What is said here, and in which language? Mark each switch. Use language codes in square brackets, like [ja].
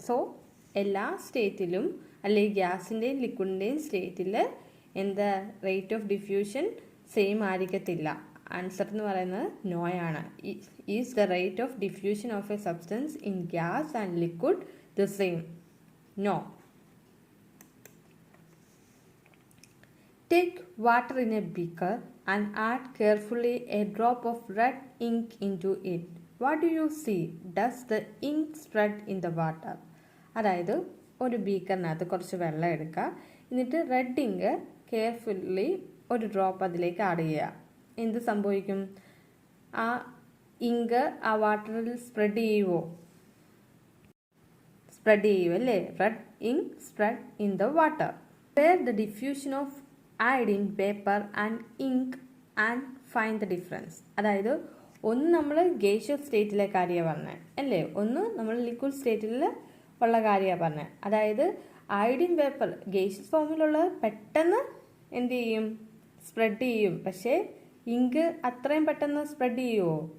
[ml] So എല്ലാ സ്റ്റേറ്റിലും അല്ലെങ്കിൽ ഗ്യാസിൻ്റെയും ലിക്വിഡിൻ്റെയും സ്റ്റേറ്റിൽ റേറ്റ് ഓഫ് ഡിഫ്യൂഷൻ സെയിം ആയിരിക്കത്തില്ല. ആൻസർ എന്ന് പറയുന്നത് നോയാണ്. [en] Is the rate of diffusion of a substance in gas and liquid the same? No. Take water in a beaker and add carefully a drop of red ink into it. What do you see? Does the ink spread in the water? [ml] അതായത് ഒരു ബീക്കറിനകത്ത് കുറച്ച് വെള്ളം എടുക്കുക, എന്നിട്ട് red ink carefully ഒരു drop അതിലേക്ക് add ചെയ്യുക. എന്ത് സംഭവിക്കും? ആ ഇങ്ക് ആ വാട്ടറിൽ സ്പ്രെഡ് ചെയ്യുമോ? Spread ചെയ്യുമല്ലേ? [en] Red ink spread in the water. Where the diffusion of iodine vapor and ink and find the difference. [ml] അതായത് ഒന്ന് നമ്മൾ ഗേഷ്യസ് സ്റ്റേറ്റിലെ കാര്യമാണ് പറഞ്ഞത് അല്ലേ, ഒന്ന് നമ്മൾ ലിക്വിഡ് സ്റ്റേറ്റിൽ ഉള്ള കാര്യമാണ് പറഞ്ഞത്. അതായത് അയഡിൻ വേപ്പർ ഗേഷ്യസ് ഫോമിലുള്ള പെട്ടെന്ന് എന്ത് ചെയ്യും? സ്പ്രെഡ് ചെയ്യും. പക്ഷേ ഇങ്ക് അത്രയും പെട്ടെന്ന് സ്പ്രെഡ് ചെയ്യുമോ?